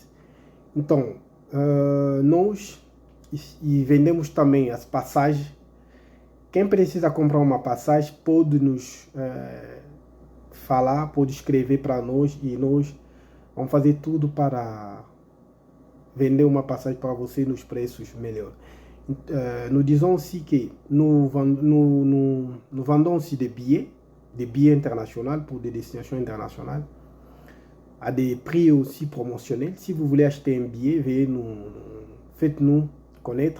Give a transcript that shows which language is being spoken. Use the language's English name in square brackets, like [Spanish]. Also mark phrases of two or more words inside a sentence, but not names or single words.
[Portuguese] Então, nós vendemos também as passagens. Quem precisa comprar uma passagem pode nos falar, pode escrever para nós e nós vamos fazer tudo para vender uma passagem para você nos preços melhores. [French] Nous disons aussi que nous vendons aussi des billets internationaux pour des destinations internationales à des prix aussi promotionnels. Si vous voulez acheter un billet, faites-nous connaître.